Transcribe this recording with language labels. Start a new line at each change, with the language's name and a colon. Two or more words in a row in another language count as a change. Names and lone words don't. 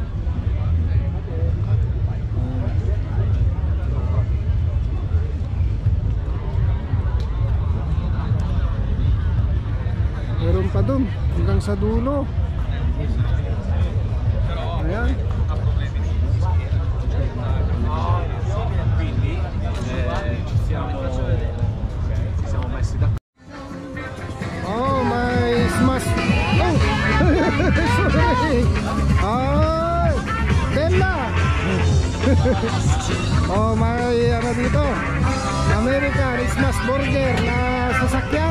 Filipino: Meron pa dun hanggang sa dulo. Ayan.
Italian: Quindi ci siamo messi d'accordo.
Filipino: Oh, may smash. Oh! Sorry. Ay! Bella! Oh, may ano dito?
English: American smash burger
Filipino: na sasakyan.